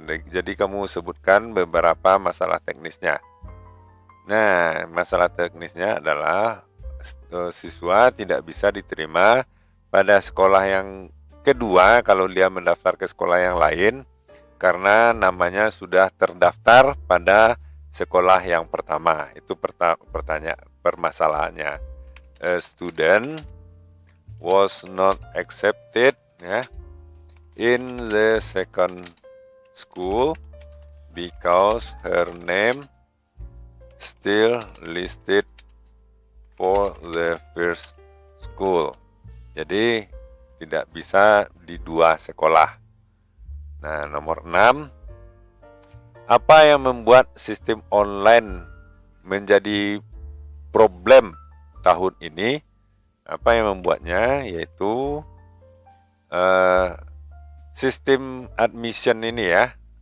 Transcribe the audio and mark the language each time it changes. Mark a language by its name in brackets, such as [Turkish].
[Indonesian] Jadi kamu sebutkan beberapa masalah teknisnya. Nah, masalah teknisnya adalah siswa tidak bisa diterima pada sekolah yang kedua kalau dia mendaftar ke sekolah yang lain karena namanya sudah terdaftar pada sekolah yang pertama. Itu permasalahannya. [English] A student was not accepted in the second school because her name still listed for the first school. [Indonesian] Jadi tidak bisa di dua sekolah. Nah, nomor 6. Apa yang membuat sistem online menjadi problem tahun ini? Apa yang membuatnya? Yaitu sistem admission ini ya.